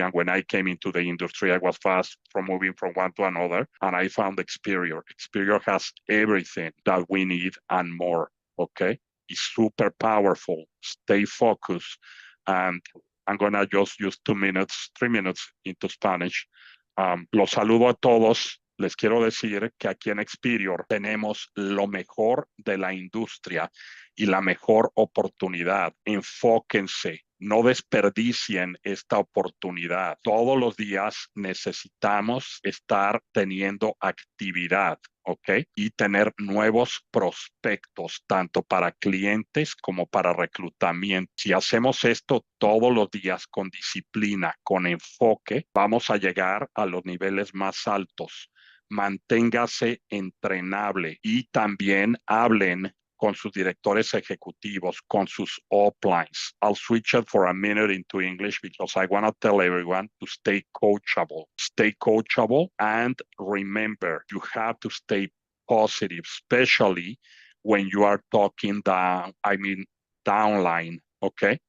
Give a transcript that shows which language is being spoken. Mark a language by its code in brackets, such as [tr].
[en] And when I came into the industry, I was fast from moving from one to another. And I found Experior. Experior has everything that we need and more, okay? is super powerful. Stay focused. And I'm going to just use 3 minutes into Spanish. [es] Los saludo a todos. Les quiero decir que aquí en Experior tenemos lo mejor de la industria y la mejor oportunidad. Enfóquense, no desperdicien esta oportunidad. Todos los días necesitamos estar teniendo actividad, ¿ok? Y tener nuevos prospectos, tanto para clientes como para reclutamiento. Si hacemos esto todos los días con disciplina, con enfoque, vamos a llegar a los niveles más altos. Manténgase entrenable y también hablen con sus directores ejecutivos, con sus uplines. [en] I'll switch it for a minute into English because I want to tell everyone to stay coachable. Stay coachable, and remember, you have to stay positive, especially when you are talking downline, okay?